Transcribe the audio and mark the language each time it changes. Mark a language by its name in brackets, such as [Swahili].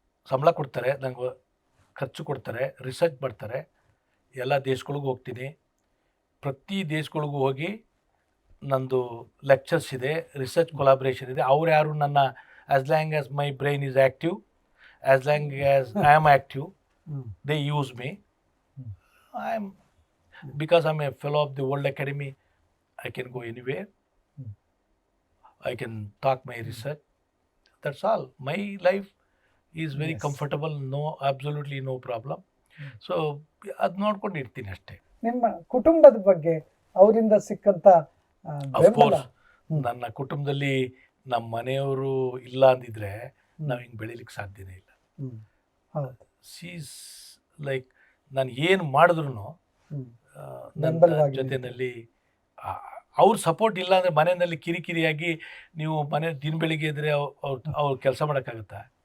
[Kannada] ಸಂಬಳ ಕೊಡ್ತಾರೆ, ನನಗೆ ಖರ್ಚು ಕೊಡ್ತಾರೆ, ರಿಸರ್ಚ್ ಮಾಡ್ತಾರೆ. ಎಲ್ಲ ದೇಶಗಳಿಗೂ ಹೋಗ್ತೀನಿ. ಪ್ರತಿ ದೇಶಗಳಿಗೂ ಹೋಗಿ ನಂದು ಲೆಕ್ಚರ್ಸ್ ಇದೆ, ರಿಸರ್ಚ್ ಕೊಲಾಬ್ರೇಷನ್ ಇದೆ. ಅವ್ರು ಯಾರು ನನ್ನ [English] As long as my brain is active, as long as I am active, they use me. I am because I'm a fellow of the World Academy, I can go anywhere. I can talk my research. That's all. My life is very comfortable. No, absolutely no problem. [Kannada] So ಅದು ನೋಡ್ಕೊಂಡು ಇರ್ತೀನಿ ಅಷ್ಟೇ. ನಿಮ್ಮ ಕುಟುಂಬದ ಬಗ್ಗೆ ಅವರಿಂದ ಸಿಕ್ಕಂತ of course ನನ್ನ ಕುಟುಂಬದಲ್ಲಿ ನಮ್ಮ ಮನೆಯವರು ಇಲ್ಲ ಅಂದಿದ್ರೆ ನಾವು ಹಿಂಗೆ ಬೆಳೀಲಿಕ್ಕೆ ಸಾಧ್ಯನೇ ಇಲ್ಲ. [English] sees like [Kannada] ನಾನು ಏನು ಮಾಡಿದ್ರು ನನ್ನ ಜೊತೆಯಲ್ಲಿ ಅವ್ರ ಸಪೋರ್ಟ್ ಇಲ್ಲ ಅಂದರೆ ಮನೆಯಲ್ಲಿ ಕಿರಿಕಿರಿಯಾಗಿ ನೀವು ಮನೆ ದಿನ ಬೆಳಿಗ್ಗೆ ಇದ್ದರೆ ಅವ್ರು ಕೆಲಸ ಮಾಡೋಕ್ಕಾಗುತ್ತಾ?